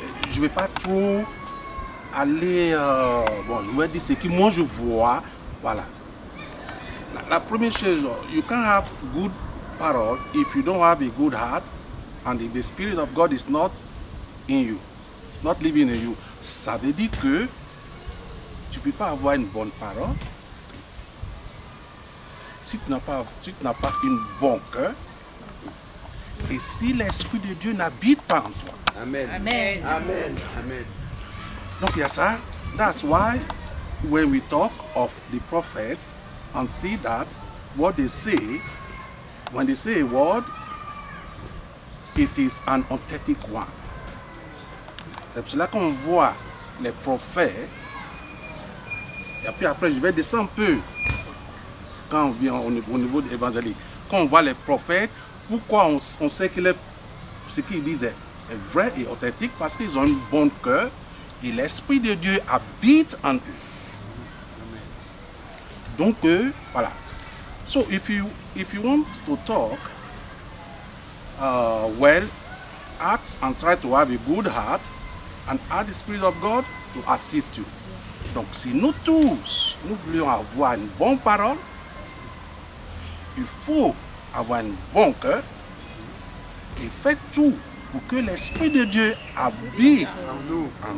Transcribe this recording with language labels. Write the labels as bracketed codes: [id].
[fr] Je ne vais pas trop aller... bon, je vais dire ce que moi je vois. Voilà. La première chose, [en] you can't have good parole if you don't have a good heart and if the Spirit of God is not in you. It's not living in you. [fr] Ça veut dire que tu ne peux pas avoir une bonne parole si tu n'as pas un bon cœur et si l'Esprit de Dieu n'habite pas en toi. Amen. Amen. Amen. Amen. Donc il y a ça. [en] That's why when we talk of the prophets and see that what they say, when they say a word, it is an authentic one. [fr] C'est pour cela qu'on voit les prophètes. Et puis après, je vais descendre un peu quand on vient au niveau de l'évangélique. Quand on voit les prophètes, pourquoi on sait que ce qu'ils disent est vrai et authentique? Parce qu'ils ont un bon cœur et l'Esprit de Dieu habite en eux. Donc, voilà. [en] So, if you want to talk, well, ask and try to have a good heart and ask the Spirit of God to assist you. [fr] Donc, si nous tous, nous voulons avoir une bonne parole, il faut avoir un bon cœur et faites tout pour que l'Esprit de Dieu habite en nous.